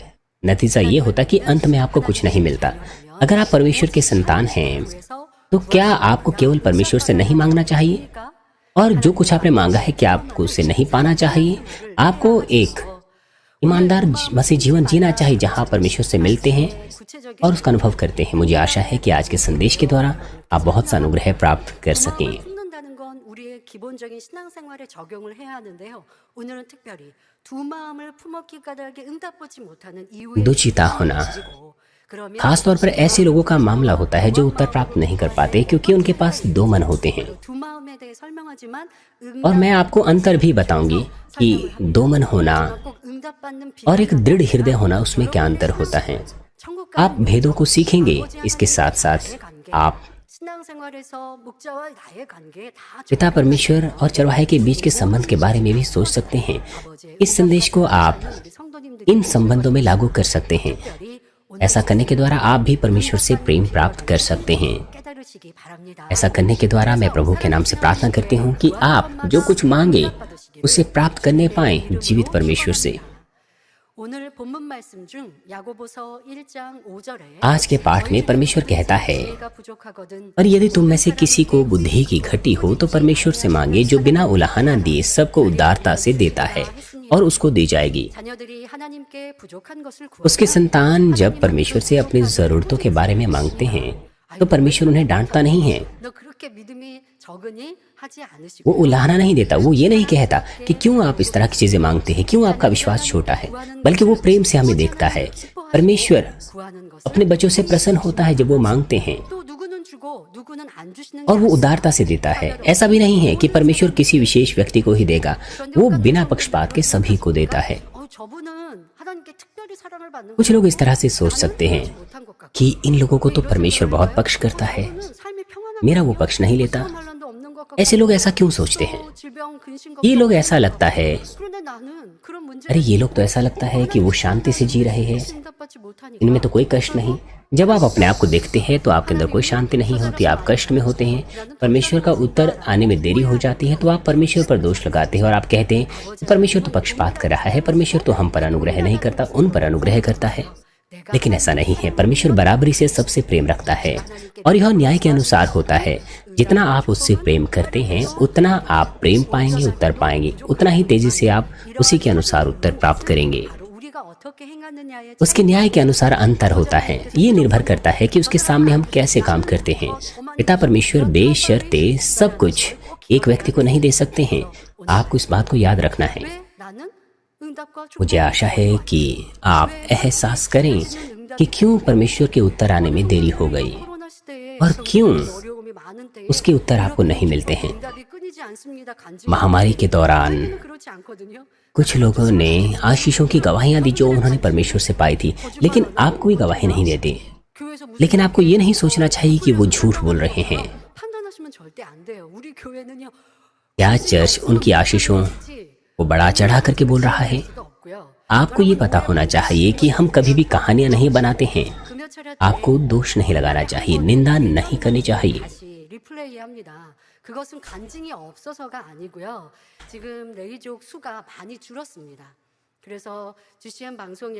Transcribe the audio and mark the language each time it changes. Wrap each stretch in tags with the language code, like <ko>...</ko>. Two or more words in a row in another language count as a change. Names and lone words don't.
<hi>नतीजा ये होता कि अंत में आपको कुछ नहीं मिलता। अगर आप परमेश्वर के संतान हैं तो क्या आपको केवल परमेश्वर से नहीं मांगना चाहिए? और जो कुछ आपने मांगा है क्या आपको उसे नहीं पाना चाहिए? आपको एक ईमानदार मसीह जीवन जीना चाहिए जहां परमेश्वर से मिलते हैं</hi> <ko>구체적인</ko> <hi>और उसका अनुभव करते हैं। मुझे आशा है कि आज के संदेश के द्वारा आप बहुत सा अनुग्रह प्राप्त कर सकें।</hi> <ko>품는다는 건 우리의 기본적인 신앙생활에 적용을 해야 하는데요. 오늘은 특별히 두 마음을 품었기 까닭에 응답받지 못하는 이유의</ko> <hi>दुचिता होना</hi> <ko>가지고 그러면</ko> <hi>खास तौर पर ऐसे लोगों का मामला होता है जो उत्तर प्राप्त नहीं कर पाते क्योंकि उनके पास दो मन होते हैं।</hi> <ko>두 마음의 마음에 대해 설명하지만</ko> <hi>और मैं आपको अंतर भी बताऊंगी कि दो मन होना</hi> <ko>꼭 응답받는</ko> <hi>और एक दृढ़ हृदय होना उसमें क्या अंतर होता है। आप भेदों को सीखेंगे, इसके साथ साथ आप</hi> <ko>신앙생활에서 목자와 나의 관계 다</ko> <hi>पिता परमेश्वर और चरवाहे के बीच के संबंध के बारे में भी सोच सकते हैं। इस संदेश को आप</hi> <ko>성도님들이</ko> <hi>इन संबंधों में लागू कर सकते हैं। ऐसा करने के द्वारा आप भी परमेश्वर से प्रेम प्राप्त कर सकते हैं।</hi> <ko>깨달으시기 바랍니다.</ko> <hi>ऐसा करने के द्वारा मैं प्रभु के नाम से प्रार्थना करती हूँ कि आप जो कुछ मांगे उसे प्राप्त करने पाएं जीवित परमेश्वर से।</hi> <ko>오늘 본문 말씀 중 야고보서 1장 5절에</ko> <hi>आज के पाठ में परमेश्वर कहता है,</hi> <ko>지혜가 부족하거든</ko> <hi>और यदि तुम में से किसी को बुद्धि की घटी हो तो परमेश्वर से मांगे जो बिना उलाहना दिए सबको उदारता से देता है और उसको दी जाएगी।</hi> <ko>자녀들이 하나님께 부족한 것을</ko> <hi>उसके संतान जब परमेश्वर से अपनी जरूरतों के बारे में मांगते हैं तो परमेश्वर उन्हें डांटता नहीं है,</hi> <ko>너 그렇게 믿음이 적으니 하지 않으시고</ko> <hi>वो उलाहना नहीं देता। वो ये नहीं कहता कि क्यों आप इस तरह की चीजें मांगते हैं, क्यों आपका विश्वास छोटा है, बल्कि वो प्रेम से हमें देखता है। परमेश्वर</hi> <ko>구하는 것을</ko> <hi>अपने बच्चों से प्रसन्न होता है जब वो मांगते हैं</hi> <ko>또 누구는 주고 누구는 안 주시는</ko> <hi>और वो उदारता से देता है। ऐसा भी नहीं है कि परमेश्वर किसी विशेष व्यक्ति को ही देगा, वो बिना पक्षपात के सभी को देता है।</hi> <ko>저분은 하나님께 특별히 사랑을 받는</ko> <hi>कुछ लोग इस तरह से सोच सकते हैं</hi> <ko>못한 것 같고</ko> <hi>कि इन लोगों को तो परमेश्वर बहुत पक्ष करता है,</hi> <ko>삶이 평안한</ko> <hi>मेरा वो पक्ष नहीं लेता।</hi> <ko>환란도 없는 것 같고</ko> <hi>ऐसे लोग ऐसा क्यों सोचते हैं?</hi> <ko>질병 근심</ko> <hi>ये लोग ऐसा लगता है,</hi> <ko>그런데 나는 그런 문제</ko> <hi>अरे ये लोग तो ऐसा लगता है कि वो शांति से जी रहे हैं,</hi> <ko>응답받지 못하니까</ko> <hi>इनमें तो कोई कष्ट नहीं। जब आप अपने आप को देखते हैं तो आपके अंदर कोई शांति नहीं होती, आप कष्ट में होते हैं। परमेश्वर का उत्तर आने में देरी हो जाती है तो आप परमेश्वर पर दोष लगाते हैं और आप कहते हैं कि परमेश्वर तो पक्षपात कर रहा है, परमेश्वर तो हम पर अनुग्रह नहीं करता, उन पर अनुग्रह करता है। लेकिन ऐसा नहीं है। परमेश्वर बराबरी से सबसे प्रेम रखता है और यह न्याय के अनुसार होता है। जितना आप उससे प्रेम करते हैं उतना आप प्रेम पाएंगे, उत्तर पाएंगे, उतना ही तेजी से आप उसी के अनुसार उत्तर प्राप्त करेंगे।</hi> <ko>바로 우리가 어떻게 행하느냐에</ko> <hi>उसके न्याय के अनुसार अंतर होता है। ये निर्भर करता है कि उसके सामने हम कैसे काम करते हैं। पिता परमेश्वर बेशर्ते सब कुछ एक व्यक्ति को नहीं दे सकते हैं। आपको इस बात को याद रखना है।</hi> <ko>왜 나는 응답과</ko> <hi>मुझे आशा है कि आप एहसास करें कि क्यों परमेश्वर के उत्तर आने में देरी हो गई</hi> <ko>코로나 시대에</ko> <hi>और क्यों</hi> <ko>어려움이 많은 때에</ko> <hi>उसके उत्तर आपको नहीं मिलते हैं।</hi> <ko>응답이 끊이지 않습니다. 간증</ko> <hi>महामारी के दौरान</hi> <ko>그렇지 않거든요.</ko> <hi>कुछ लोगों ने आशीषों की गवाहियां दी जो उन्होंने परमेश्वर से पाई थी, लेकिन आप कोई गवाही नहीं देते।</hi> <ko>교회에서 무슨</ko> <hi>लेकिन आपको ये नहीं सोचना चाहिए कि वो झूठ बोल रहे हैं।</hi> <ko>판단하시면 절대 안 돼요. 우리 교회는요.</ko> <hi>क्या चर्च उनकी आशीषों को बढ़ा चढ़ा करके बोल रहा है?</hi> <ko>수가 없고요.</ko> <hi>आपको ये पता होना चाहिए कि हम कभी भी कहानियां नहीं बनाते हैं।</hi> <ko>금요 차례 때</ko> <hi>आपको दोष नहीं लगाना चाहिए, निंदा नहीं करनी चाहिए।</hi> <ko>다시 리플레이합니다. 그것은 간증이 없어서가 아니고요. 지금 레이족 수가 많이 줄었습니다. 그래서 GCN 방송에서</ko>